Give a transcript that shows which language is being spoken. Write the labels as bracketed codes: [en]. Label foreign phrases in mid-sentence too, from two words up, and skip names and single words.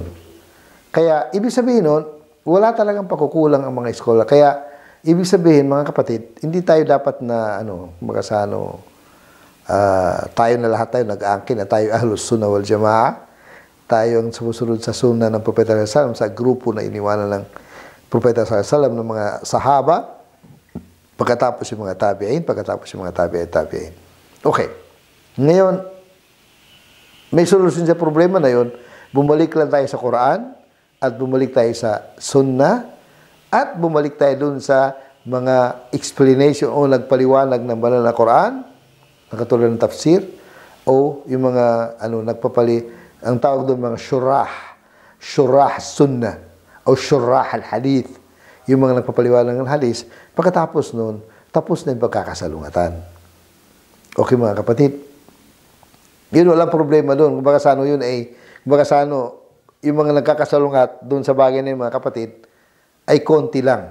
[tl] Kaya, ibig sabihin nun, wala talagang pakukulang ang mga scholar. Kaya, ibig sabihin, mga kapatid, hindi tayo dapat na, tayo na lahat tayo nag-aangkin na tayo [ar] أهل السنة والجماعة. [tl] Tayo ang sumusunod sa sunnah ng Propeta [ar] صلى الله عليه وسلم, [tl] sa grupo na iniwanan ng Propeta [ar] صلى الله عليه وسلم [tl] ng mga sahaba, pagkatapos yung mga tabi'in, pagkatapos yung mga tabi'in. Okay. Ngayon, may solusyon sa problema na yun. Bumalik lang tayo sa Quran at bumalik tayo sa Sunnah at bumalik tayo dun sa mga explanation o nagpaliwanag ng banal na Quran, nakatulad ng tafsir, o yung mga ang tawag doon mga [ar] شروح السنة [tl] o [ar] شروح الحديث, [tl] yung mga nagpapaliwanag ng hadith. Pagkatapos nun, tapos na yung pagkakasalungatan. Okay mga kapatid? Yun, walang problema doon. Kumbaga sa ano yun ay, kumbaga sa ano, yung mga nagkakasalungat doon sa bagay na yun, mga kapatid, ay konti lang.